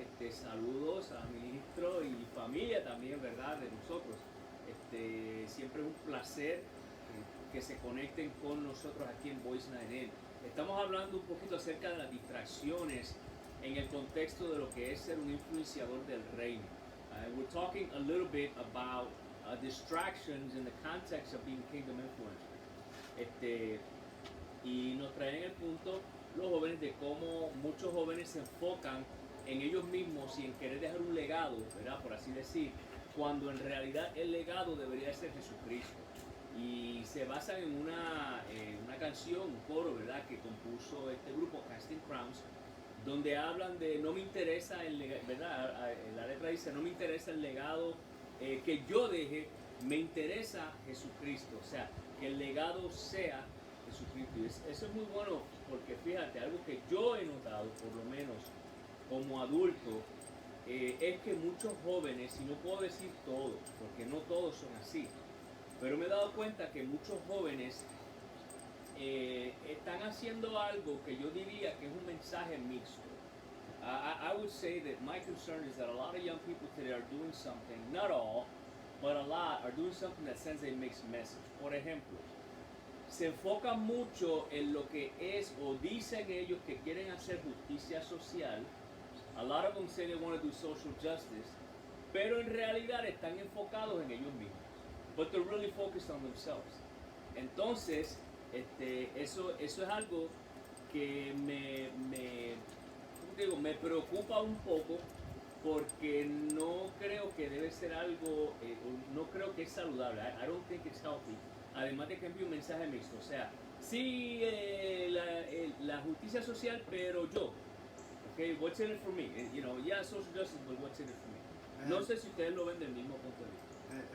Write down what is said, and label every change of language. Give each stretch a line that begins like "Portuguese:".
Spanish: Saludos a ministro y familia también, ¿verdad? De nosotros. Siempre es un placer que se conecten con nosotros aquí en Voice 9N. Estamos hablando un poquito acerca de las distracciones en el contexto de lo que es ser un influenciador del reino.
English: We're talking a little bit about distractions in the context of being kingdom influencers.
Spanish: Y nos traen el punto los jóvenes de cómo muchos jóvenes se enfocan en ellos mismos y en querer dejar un legado, ¿verdad? Por así decir, cuando en realidad el legado debería ser Jesucristo. Y se basan en una canción, un coro, ¿verdad? Que compuso este grupo, Casting Crowns, donde hablan de no me interesa el legado, ¿verdad? La letra dice, no me interesa el legado que yo deje, me interesa Jesucristo. O sea, que el legado sea Jesucristo. Y eso es muy bueno, porque fíjate, algo que yo he notado, por lo menos como adulto, es que muchos jóvenes, y no puedo decir todos, porque no todos son así, pero me he dado cuenta que muchos jóvenes están haciendo algo que yo diría que es un mensaje mixto.
English: I would say that my concern is that a lot of young people today are doing something, not all, but a lot are doing something that sends a mixed message.
Spanish: Por ejemplo, se enfocan mucho en lo que es o dicen ellos que quieren hacer justicia social.
English: A lot of them say they want to do social justice,
Spanish: pero en realidad están enfocados en ellos mismos.
English: But they're really focused on themselves.
Spanish: Entonces, eso es algo que me preocupa un poco, porque no creo que debe ser algo, no creo que es saludable.
English: I don't think it's healthy.
Spanish: Además de que envíe un mensaje mixto, o sea, sí, la justicia social, pero yo,
English: okay, what's in it for me? You know, yeah, social justice, but what's in it for me?
Spanish: No sé si ustedes lo ven del mismo punto de vista.